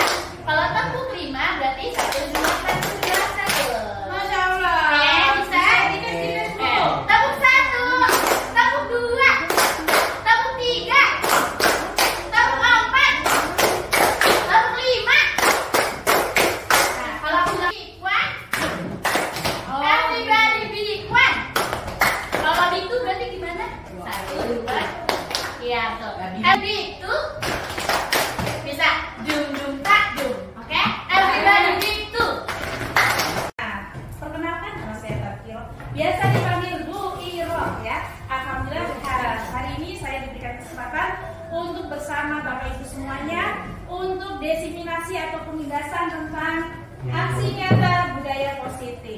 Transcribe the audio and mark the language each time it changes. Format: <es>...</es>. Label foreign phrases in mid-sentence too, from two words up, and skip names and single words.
<id>Kalau tepuk 5 berarti 1, 2, 1, 2, 1.</id> <ar>ما شاء الله.</ar> <id>Oke, bisa? Tepuk 1, tepuk 2, tepuk 3, tepuk 4, tepuk 5. Nah, kalau sudah</id> <en>big one, everybody big one.</en> <id>Kalau</id> <en>big two</en> <id>berarti gimana? 1, 2, iya tuh.</id> <en>Big two, bisa dum dum tak dum.</en> <id>Oke,</id> <en>everybody big two.</en> <id>Nah, perkenalkan nama saya Tarkil. Biasa dipanggil Bu Iro ya. Alhamdulillah hari ini saya diberikan kesempatan untuk bersama Bapak Ibu semuanya untuk desiminasi atau penindasan tentang aksi nyata budaya positif.</id>